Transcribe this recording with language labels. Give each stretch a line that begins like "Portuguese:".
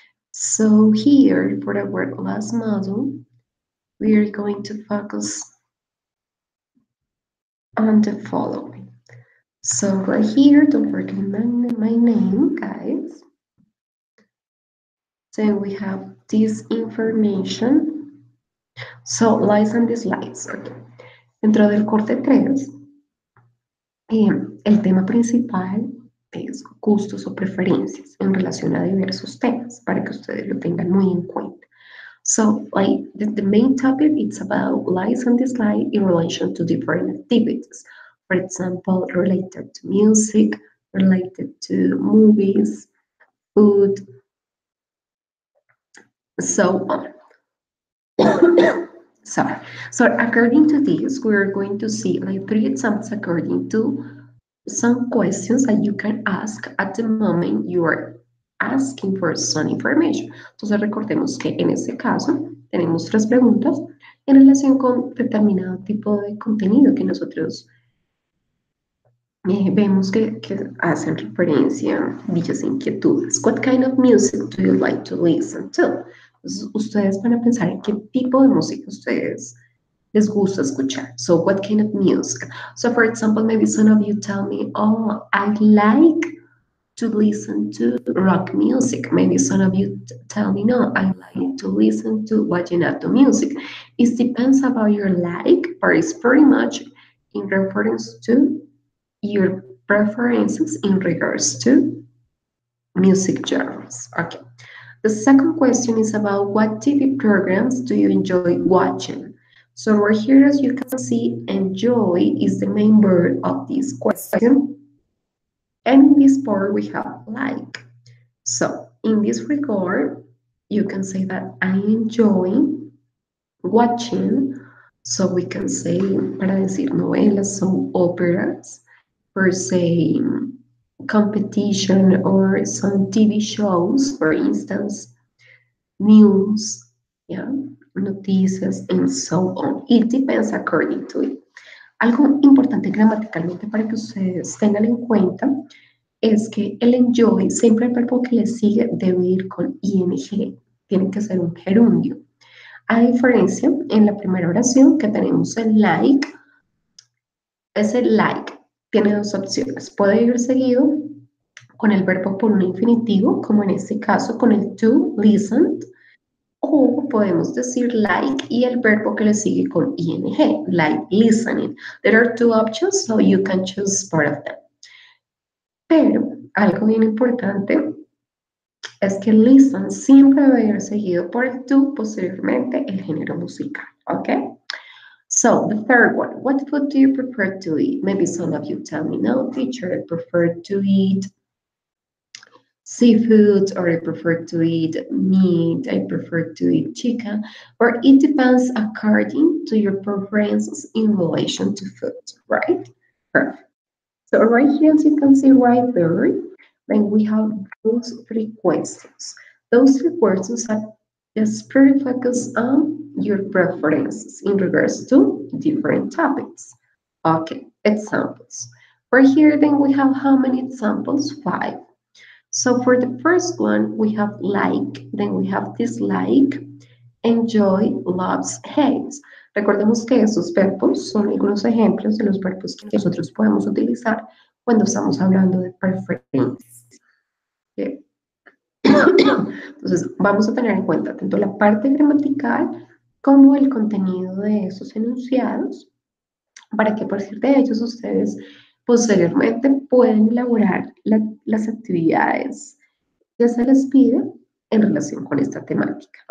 English: So here, for our last module, we are going to focus on the following. So right here, don't forget my name, guys. Then we have this information. So, likes and dislikes, okay.
Spanish: Dentro del corte 3, el tema principal es gustos o preferencias en relación a diversos temas, para que ustedes lo tengan muy en cuenta.
English: So, like the main topic, it's about likes and dislikes in relation to different activities. For example, related to music, related to movies, food, so on. Sorry. So according to this, we're going to see like 3 examples according to some questions that you can ask at the moment you are asking for some information.
Spanish: Entonces recordemos que en este caso tenemos 3 preguntas en relación con determinado tipo de contenido que nosotros vemos que hacen referencia a dichas inquietudes.
English: What kind of music do you like to listen to?
Spanish: Entonces, ustedes van a pensar en qué tipo de música ustedes les gusta escuchar.
English: So, what kind of music? So, for example, maybe some of you tell me, oh, I like to listen to rock music. Maybe some of you tell me, no, I like to listen to vallenato music. It depends about your like, but it's pretty much in reference to your preferences in regards to music genres. Okay. The second question is about what TV programs do you enjoy watching? So right here, as you can see, enjoy is the main word of this question. And in this part, we have like. So in this regard, you can say that I enjoy watching. So we can say,
Spanish: para decir novelas,
English: so operas, per se, competition or some TV shows, for instance, news, yeah, noticias, and so on. It depends according to it.
Spanish: Algo importante gramaticalmente para que ustedes tengan en cuenta es que el enjoy, siempre el verbo que le sigue debe ir con ing, tiene que ser un gerundio. A diferencia, en la primera oración que tenemos el like, ese like tiene 2 opciones. Puede ir seguido con el verbo por un infinitivo, como en este caso con el to, listened, o podemos decir like y el verbo que le sigue con ing,
English: like listening. There are 2 options, so you can choose part of them.
Spanish: Pero algo bien importante es que listen siempre debe ir seguido por el to, posteriormente el género musical, ¿ok?
English: So the third one, what food do you prefer to eat? Maybe some of you tell me, no, teacher, I prefer to eat seafood, or I prefer to eat meat, I prefer to eat chicken, or it depends according to your preferences in relation to food, right? Perfect. So right here, as you can see right there, then we have those 3 questions. Those 3 questions are just pretty focused on your preferences in regards to different topics. Okay, examples. For here, then we have how many examples? 5. So for the first one, we have like, then we have dislike, enjoy, loves, hates.
Spanish: Recordemos que esos verbos son algunos ejemplos de los verbos que nosotros podemos utilizar cuando estamos hablando de preferencias. ¿Okay? Entonces, vamos a tener en cuenta tanto la parte gramatical como el contenido de esos enunciados, para que a partir de ellos ustedes posteriormente pueden elaborar las actividades que se les pide en relación con esta temática.